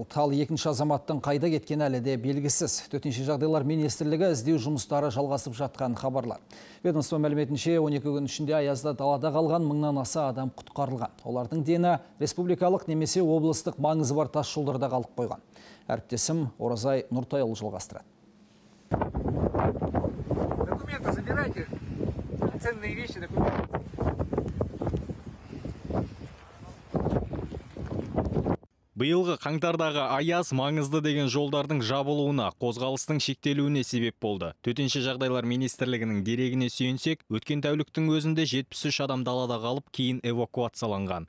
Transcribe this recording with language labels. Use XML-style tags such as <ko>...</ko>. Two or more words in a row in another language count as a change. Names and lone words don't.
<kk>Ал екінші азаматтың қайда кеткені әлі де белгісіз. Төтенше жағдайлар министрлігі іздеу жұмыстары жалғасып жатқан хабарлар. Ведомство мәліметінше 12 күн ішінде аязда далада қалған 1000-нан аса адам құтқарылған. Олардың дені республикалық немесе облыстық маңызы бар тас жолдарда қалып қойған. Әріптесім Оразай Нұртайұлы жалғастырады.</kk> <ru>Документы забирайте. Ценные вещи, документы.</ru> <kk>Биылғы қаңтардағы аяз маңызды деген жолдардың жабылуына, қозғалыстың шектелуіне себеп болды. Төтенше жағдайлар министрлігінің дерегіне сүйенсек, өткен тәуліктің өзінде 73 адам далада қалып, кейін эвакуацияланған.</kk>